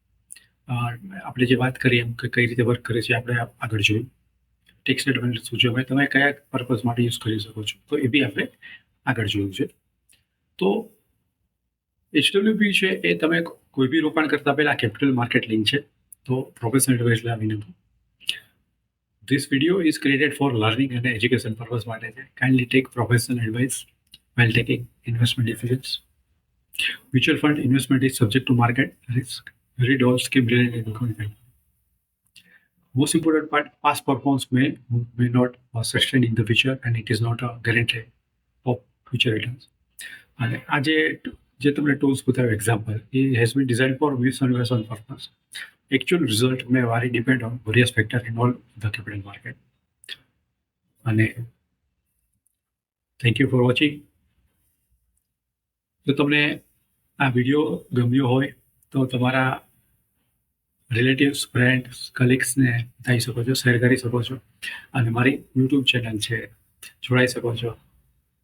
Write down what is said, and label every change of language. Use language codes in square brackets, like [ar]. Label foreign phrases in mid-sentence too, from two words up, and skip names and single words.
[gu] આપણે જે વાત કરીએ એમ કે કઈ રીતે વર્ક કરે છે આપણે આગળ જોયું. [en] tax advantage [gu] શું છે હવે તમે કયા પર્પઝ માટે યુઝ કરી શકો છો તો એ બી આપણે આગળ જોયું છે. તો એચડબ્લ્યુપી છે એ તમે કોઈ બી રોકાણ કરતા પહેલા [en] capital market link [gu] છે તો [en] professional advice [gu] લેવા વિનંતી. [en] This video is created for learning and education purpose [gu] માટે છે. [en] Kindly take professional advice while taking investment decisions. Mutual fund investment is subject to market risk. Read all scheme related documents. Most important part, past performance may not sustain in the future and it is not a guarantee of future returns. [gu] અને આ જે તમને ટૂલ્સ બતાવ્યું [en] example a has been design for investment purpose. Actual result may vary depend on various factors involved in the capital market. અને thank you for watching. [gu] જો તમને આ વિડીયો ગમ્યો હોય તો તમારા [en] relatives friends [gu] કલીગ્સને થઈ શકો છો શેર કરી શકો છો અને મારી યુટ્યુબ ચેનલ છે જોડાઈ શકો છો.